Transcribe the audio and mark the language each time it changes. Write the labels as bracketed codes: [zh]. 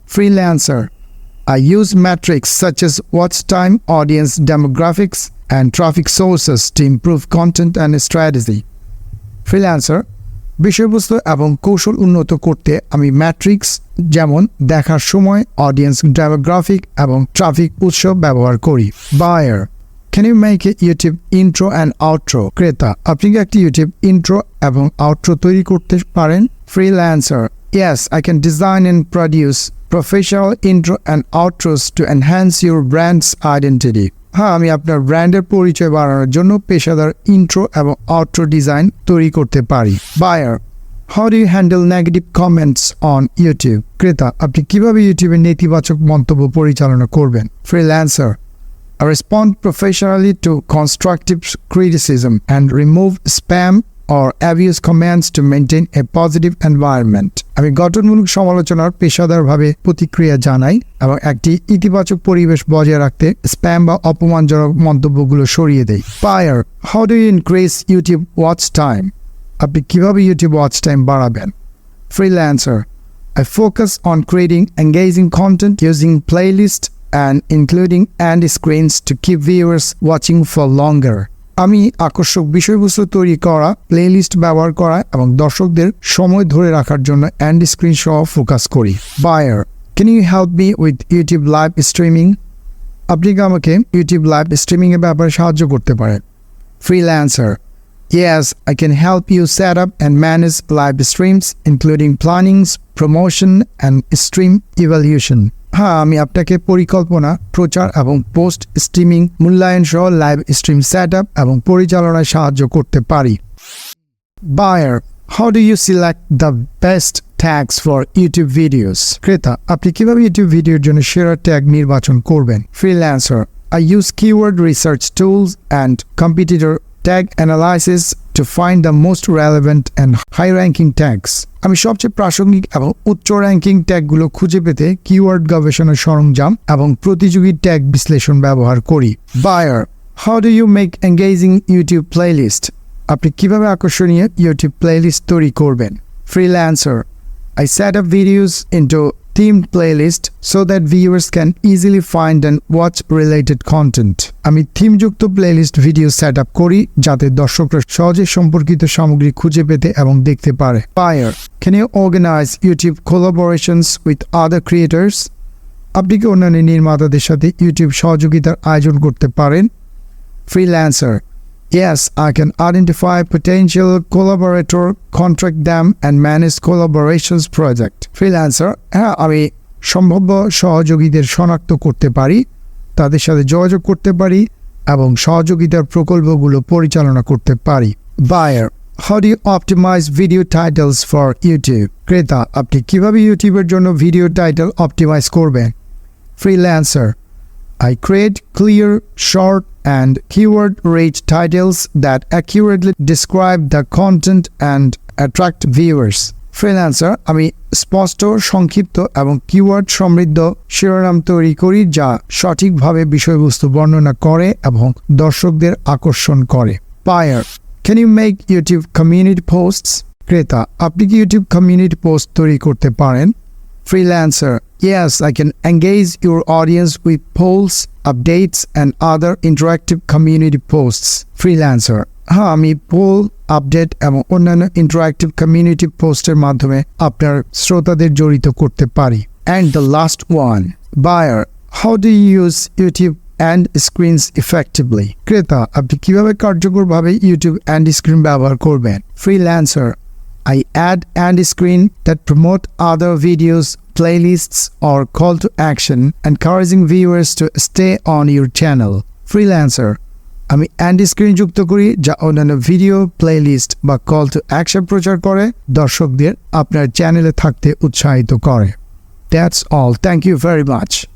[en] Freelancer: I use metrics such as watch time, audience demographics, and traffic sources to improve content and strategy. [bn] Freelancer: বিষয়বস্তু এবং কৌশল উন্নত করতে আমি matrix যেমন দেখার সময়, অডিয়েন্স ডেমোগ্রাফিক এবং ট্রাফিক উৎস ব্যবহার করি। [en] Buyer: Can you make a YouTube intro and outro? [bn] ক্রেতা: আপনি কি একটি ইউটিউব ইন্ট্রো এবং আউট্রো তৈরি করতে পারেন? [en] Freelancer: Yes, I can design and produce professional intro and outros to enhance your brand's identity. [bn] হ্যাঁ, আমি আপনার ব্র্যান্ডের পরিচয় বাড়ানোর জন্য পেশাদার ইন্ট্রো এবং আউট্রো ডিজাইন তৈরি করতে পারি। Buyer: [en] How do you handle negative comments on YouTube? [bn] ক্রেতা, আপনি কিভাবে ইউটিউবে নেতিবাচক মন্তব্য পরিচালনা করবেন? [en] Freelancer, I respond professionally to constructive criticism and remove spam or abuse comments to maintain a positive environment. [bn] আমি গঠনমূলক সমালোচনার পেশাদারভাবে প্রতিক্রিয়া জানাই এবং একটি ইতিবাচক পরিবেশ বজায় রাখতে স্প্যাম বা অপমানজনক মন্তব্যগুলো সরিয়ে দেই। [en] Buyer, how do you increase YouTube watch time? [bn] আপনি কিভাবে ইউটিউব ওয়াচ টাইম বাড়াবেন? [en] Freelancer, I focus on creating engaging content using playlists and including end screens to keep viewers watching for longer. [bn] আমি আকর্ষক বিষয়বস্তু তৈরি করা, প্লেলিস্ট ব্যবহার করা এবং দর্শকদের সময় ধরে রাখার জন্য এন্ড স্ক্রিন সহ ফোকাস করি। [en] Buyer, can you help me with YouTube live streaming? [bn] আপনি কি আমাকে ইউটিউব লাইভ স্ট্রিমিং এর ব্যাপারে সাহায্য করতে পারেন? [en] Freelancer, yes, I can help you set up and manage live streams, including plannings, promotion, and stream evaluation. [bn] হ্যাঁ, আমি আপনাকে পরিকল্পনা, প্রচার এবং পোস্ট স্ট্রিমিং মূল্যায়ন সহ লাইভ স্ট্রিম সেট আপ এবং পরিচালনায় সাহায্য করতে পারি। [en] Buyer, how do you select the best tags for YouTube videos? [bn] ক্রেতা, আপনি কিভাবে ইউটিউব ভিডিওর জন্য সেরা ট্যাগ নির্বাচন করবেন? [en] Freelancer, I use keyword research tools and competitor tag analysis to find the most relevant and high-ranking tags. [bn] আমি সবচেয়ে প্রাসঙ্গিক এবং উচ্চ র্যাঙ্কিং ট্যাগগুলো খুঁজে পেতে কিওয়ার্ড গবেষণা সরঞ্জাম এবং প্রতিযোগী ট্যাগ বিশ্লেষণ ব্যবহার করি। [en] Buyer, how do you make engaging YouTube playlist? [bn] আপনি কিভাবে আকর্ষণীয় ইউটিউব প্লেলিস্ট তৈরি করবেন? [en] Freelancer, I set up videos into themed playlist so that viewers can easily find and watch related content. [bn] আমি থিমযুক্ত প্লেলিস্ট ভিডিও সেট আপ করি যাতে দর্শকরা সহজে সম্পর্কিত সামগ্রী খুঁজে পেতে এবং দেখতে পারে। [en] Buyer, can you organize YouTube collaborations with other creators? [bn] আপনি কি অন্যান্য নির্মাতাদের সাথে ইউটিউব সহযোগিতার আয়োজন করতে পারেন? [en] Freelancer, yes, I can identify potential collaborator, contract them, and manage collaborations project. [bn] Freelancer, হ্যাঁ, আমি সম্ভাব্য সহযোগীদের শনাক্ত করতে পারি, তাদের সাথে যোগাযোগ করতে পারি এবং সহযোগিতার প্রকল্পগুলো পরিচালনা করতে পারি। [en] Buyer, how do you optimize video titles for YouTube? [bn] ক্রেতা, আপনি কিভাবে ইউটিউবের জন্য ভিডিও টাইটেল অপটিমাইজ করবেন? [en] Freelancer, I create clear, short, and keyword-rich titles that accurately describe the content and attract viewers. [bn] Freelancer, আমি স্পষ্ট, সংক্ষিপ্ত এবং কিওয়ার্ড সমৃদ্ধ শিরোনাম তৈরি করি যা সঠিকভাবে বিষয়বস্তু বর্ণনা করে এবং দর্শকদের আকর্ষণ করে। [en] Buyer, can you make YouTube community posts? [bn] ক্রেতা, আপনি কি ইউটিউব কমিউনিটি পোস্ট তৈরি করতে পারেন? [en] Freelancer, yes, I can engage your audience with polls, updates, and other interactive community posts. [bn] Freelancer, হ্যাঁ, আমি পোল, আপডেট এবং অন্যান্য ইন্টারঅ্যাক্টিভ কমিউনিটি পোস্টের মাধ্যমে আপনার শ্রোতাদের জড়িত করতে পারি। [en] And the last one, Buyer, how do you use YouTube end screens effectively? [bn] ক্রেতা, আপনি কিভাবে কার্যকরভাবে ইউটিউব এন্ড স্ক্রিন ব্যবহার করবেন? [en] Freelancer, I add end screen that promote other videos, playlists, or call to action, encouraging viewers to stay on your channel. [bn] Freelancer, আমি and screen যুক্ত করি যা অন্যান্য ভিডিও, প্লেলিস্ট বা কল টু অ্যাকশন প্রচার করে দর্শকদের আপনার চ্যানেলে থাকতে উৎসাহিত করে। [en] That's all. Thank you very much.